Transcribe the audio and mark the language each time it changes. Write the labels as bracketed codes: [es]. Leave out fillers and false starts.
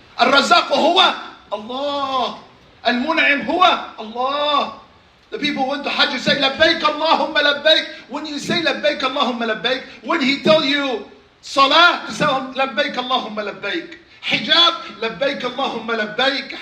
[ar] الرزاق هو Allah. المنعم هو Allah. [en] The people went to Hajj say, [ar] لبيك اللهم لبيك. [en] When you say لبيك اللهم لبيك, when he tell you salah, to say لبيك اللهم لبيك. [ar] Hijab, لبيك اللهم لبيك.